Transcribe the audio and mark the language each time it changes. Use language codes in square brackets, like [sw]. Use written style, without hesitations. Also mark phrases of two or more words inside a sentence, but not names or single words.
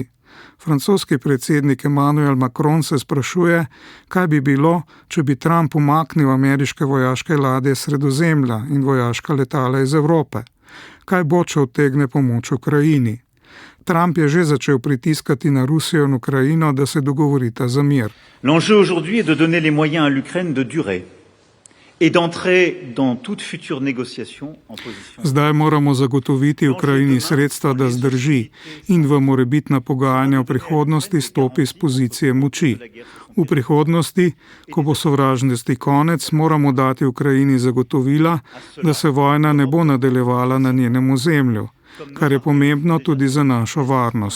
[sl] Francoski predsednik Emmanuel Macron se sprašuje, kaj bi bilo, če bi Trump umaknil ameriške vojaške ladje Sredozemlja in vojaška letala iz Evrope. Kaj bo, če odtegne pomoč Ukrajini? Trump je že začel pritiskati na Rusijo in Ukrajino, da se dogovorita za mir. [fr] L'enjeu aujourd'hui est de donner les moyens à l'Ukraine de durer et d'entrer dans toute future négociation en position. [sl] Zdaj moramo zagotoviti Ukrajini sredstva, da zdrži in v morebitna pogajanja v prihodnosti stopi z pozicije moči. V prihodnosti, ko bo sovražnosti konec, moramo dati Ukrajini zagotovila, da se vojna ne bo nadaljevala na njenem ozemlju, kar je pomembno tudi za našo varnost.